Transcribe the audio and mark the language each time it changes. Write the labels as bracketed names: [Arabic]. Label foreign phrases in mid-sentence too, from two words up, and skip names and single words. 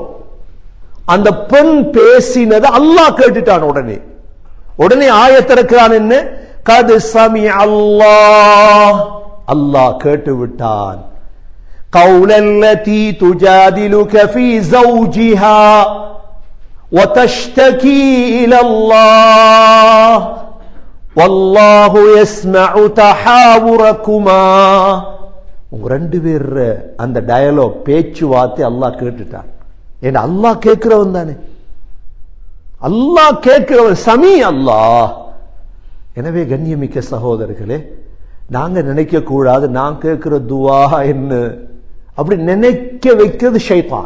[Tamil] அந்த பெண் பேசினதை அல்லாஹ் கேட்டுட்டான். உடனே ஆயத்திறக்கிறான். என்ன? [Arabic] قد سمع الله, [Tamil] அல்லாஹ் கேட்டு விட்டான். [Arabic] قول التي تجادلك في زوجها, وتشتكي إلى الله والله يسمع تحاوركما. [Tamil] உங்க ரெண்டு பேர் அந்த டயலாக் பேச்சுவார்த்தை அல்லாஹ் கேட்டுட்டான். ஏன்னா அல்லாஹ் கேட்கிறவன் தானே, அல்லாஹ் கேட்கிறவன், [Arabic] سميع الله. [Tamil] எனவே கண்ணியமிக்க சகோதரர்களே, நாங்க நினைக்க கூடாது நான் கேட்கிற துவா என்ன, அப்படி நினைக்க வைக்கிறது ஷைத்தான்.